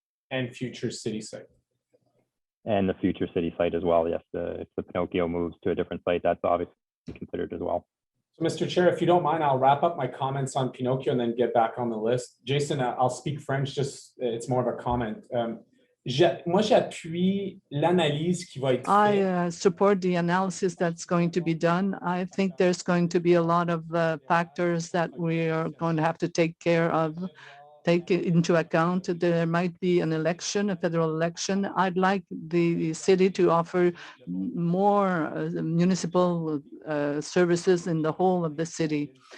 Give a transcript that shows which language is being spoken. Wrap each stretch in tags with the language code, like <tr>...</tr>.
<en>And future city site. And the future city site as well, yes. If the Pinocchio moves to a different site, that's obviously considered as well. So, Mr. Chair, if you don't mind, I'll wrap up my comments on Pinocchio and then get back on the list. Jason, I'll speak French, just it's more of a comment.</en> <fr>Moi, j'appuie l'analyse qui va être faite.</fr> <en>I support the analysis that's going to be done. I think there's going to be a lot of factors that we are going to have to take into account. There might be an election, a federal election. I'd like the city to offer more municipal services in the whole of the city.</en>